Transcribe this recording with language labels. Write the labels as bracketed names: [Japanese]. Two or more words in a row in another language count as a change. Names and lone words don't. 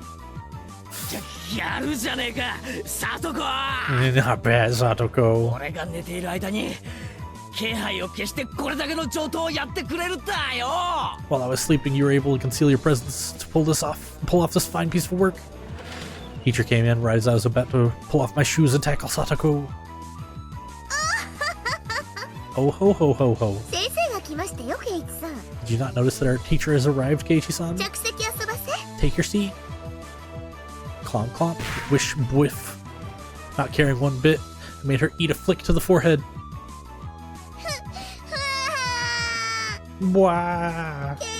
[English] Not bad, Satoko. While I was sleeping, you were able to conceal your presence to pull off this fine piece of work. Teacher came in right as I was about to pull off my shoes and tackle Satoko. Oh ho ho ho ho. Did you not notice that our teacher has arrived, Keiichi-san? Take your seat. Clomp clomp. Wish whiff. Not caring one bit, I made her eat a flick to the forehead. Wow.